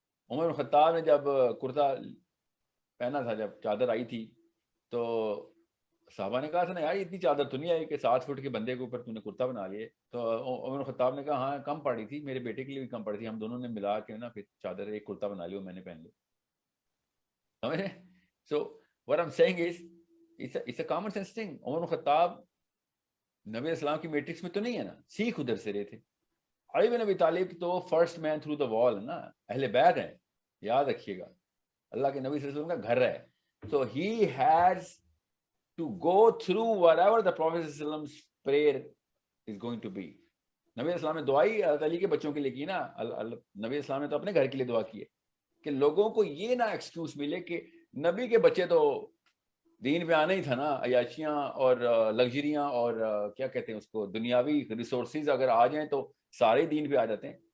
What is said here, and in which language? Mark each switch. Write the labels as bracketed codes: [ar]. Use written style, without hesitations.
[ur] عمر خطاب نے جب کرتا پہنا تھا، جب چادر آئی تھی تو صحابہ نے کہا تھا نا یار اتنی چادر تو نہیں آئی کہ 7 فٹ کے بندے کے اوپر تم نے کرتا بنا لیے. تو عمر خطاب نے کہا ہاں کم پڑی تھی، میرے بیٹے کے لیے بھی کم پڑی تھی، ہم دونوں نے ملا کے نا پھر چادر ایک کرتا بنا لیا، میں نے پہن لیا. سمجھ رہے؟ سو [en] what I'm saying is it's a common sense thing. [ur] عمر خطاب نبی اسلام کی میٹرکس میں تو نہیں ہے نا، سیکھ ادھر سے رہے تھے. علی بن ابی طالب تو [en] first man through the wall [ur] ہے نا، اہل بیت ہیں، یاد رکھیے گا، اللہ کے نبی صلی اللہ علیہ وسلم کا گھر ہے. [en] So he has to go through whatever the Prophet صلی اللہ علیہ وسلم's prayer is going to be. [ur] نبی اسلام نے دعائی حضرت علی کے بچوں کے لیے کی نا، نبی اسلام نے تو اپنے گھر کے لیے دعا کی ہے کہ لوگوں کو یہ نہ ایکسکیوز ملے کہ نبی کے بچے تو دین پہ آنا ہی تھا نا، عیاشیاں اور لگژریاں اور کیا کہتے ہیں اس کو، دنیاوی ریسورسز اگر آ جائیں تو سارے دین پہ آ جاتے ہیں.